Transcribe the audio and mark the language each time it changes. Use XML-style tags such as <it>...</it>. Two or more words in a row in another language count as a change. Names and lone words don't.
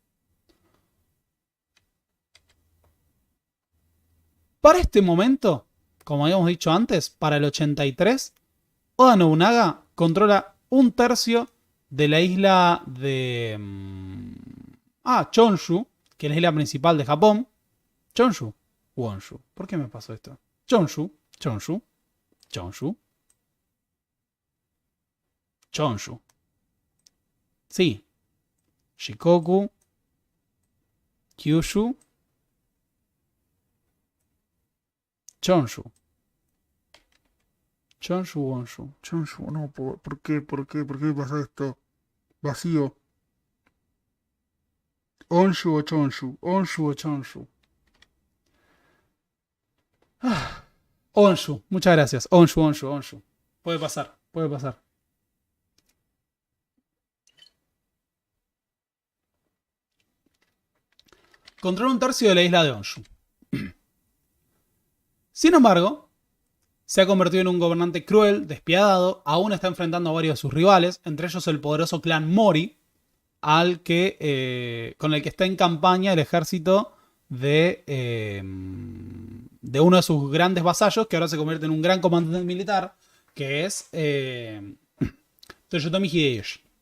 <es>Para este momento, como habíamos dicho antes, para el 83, Oda Nobunaga controla un tercio de la isla de Chonshu, que es la isla principal de Japón. Chonshu, Wonshu. ¿Por qué me pasó esto? Chonshu, Chonshu, Chonshu, Chonshu. Sí. Shikoku, Kyushu, Chonshu. Chonshu, Wonshu. Chonshu, no, ¿por qué? ¿Por qué? ¿Por qué pasa esto? Vacío. Onshu o Chonshu. Onshu o Chonshu. Onshu, muchas gracias. Onshu, Onshu, Onshu. Puede pasar, puede pasar. Controla un tercio de la isla de Onshu. Sin embargo, se ha convertido en un gobernante cruel, despiadado, aún está enfrentando a varios de sus rivales, entre ellos el poderoso clan Mori, con el que está en campaña el ejército de uno de sus grandes vasallos, que ahora se convierte en un gran comandante militar, que es Toyotomi Hideyoshi.</es>